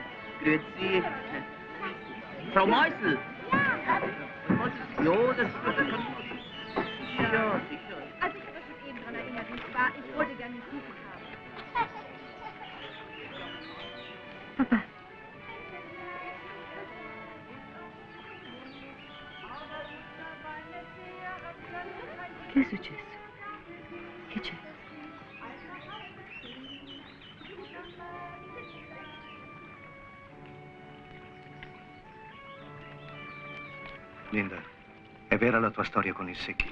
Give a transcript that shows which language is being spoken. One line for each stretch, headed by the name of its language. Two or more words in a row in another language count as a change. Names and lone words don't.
German: Grüezi. Frau Meusel. Ja, das kann ich. Ja, sicher. Also ich habe mich eben daran erinnert, nicht wahr? Ich wollte gerne einen Kuchen haben. Papa.
Italian: Che è successo? Che c'è? Linda, è vera la tua storia con il Secchi?